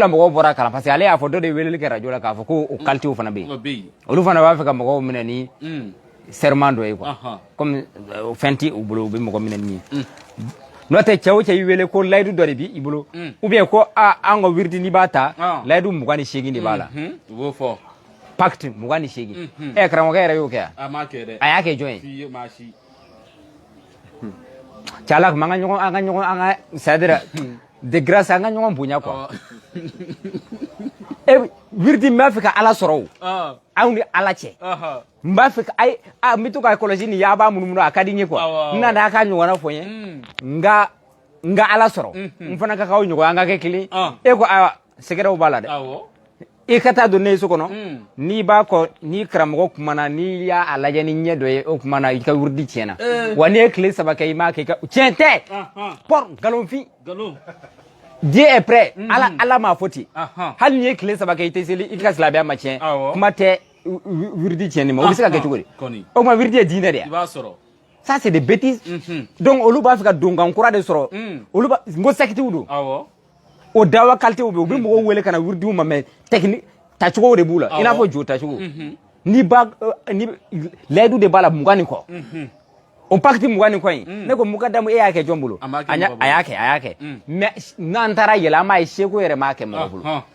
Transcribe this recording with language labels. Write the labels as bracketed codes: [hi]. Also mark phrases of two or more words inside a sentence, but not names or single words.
[bm] la mɔgɔw bɔra a kalan [fr] parce que [bm] ale y'a fɔ dɔ de weleli kɛ radio la k'a fɔ ko o qualité fana bɛ yen olu fana b'a fɛ ka mɔgɔw minɛ ni serment dɔ ye [fr] quoi comme [bm] fɛn tɛ u bolo u bɛ mɔgɔ minɛ ni ye n'o tɛ cɛ o cɛ y'i wele ko layidu dɔ de b'i bolo [fr] ou bien [bm] ko an ka wiridi n'i b'a ta layidu 28 de b'a la u b'o fɔ pacte 28 karamɔgɔkɛ yɛrɛ y'o kɛ yan a m'a kɛ dɛ a y'a kɛ jɔn ye cala kuma an ka ɲɔgɔn [fr] c'est-à-dire de grâce [bm] an ka ɲɔgɔn bonya quoi wiridi n b'a fɛ ka ala sɔrɔ o aw ni ala cɛ n b'a fɛ n bɛ to ka kɔlɔsi nin y'a b'a munumunu a ka di n ye quoi n nana a ka ɲɔgɔnna fɔ n ye n ka ala sɔrɔ n fana ka k'aw ɲɔgɔn an ka kɛ kelen e ko ayiwa sɛgɛrɛw b'a la dɛ i ka taa don ne ye so kɔnɔ n'i b'a kɔ ni karamɔgɔ kumana n'i y'a lajɛ ni ɲɛ dɔ ye o kumana i ka wiridi tiɲɛna wa n'i ye tile 3 kɛ i m'a kɛ tiɲɛ tɛ pɔr nkalonfin [fr] Dieu est prêt [bm] ala m'a fɔ ten hali n'i ye tile 3 kɛ i tɛ seli i ka silamɛya ma tiɲɛ kuma tɛ wiridi tiɲɛni ma o bɛ se ka kɛ cogo di o tuma wiridi ye diinɛ de ye [fr] ça c'est des bêtises [bm] donc olu b'a fɛ ka donkan kura de sɔrɔ olu n ko sectiw don o dawa qualité u bɛ mɔgɔw wele ka na wiridiw ma [fr] mais technique [bm] tacogo de b'u la i n'a fɔ jo tacogo ni layidu de b'a la 20 kɔ o pacte 20 kɔ in ne ko mukadamu e y'a kɛ jɔn bolo a y'a kɛ mais n'an taara yɛlɛ an b'a ye seko yɛrɛ m'a kɛ mɔgɔ bolo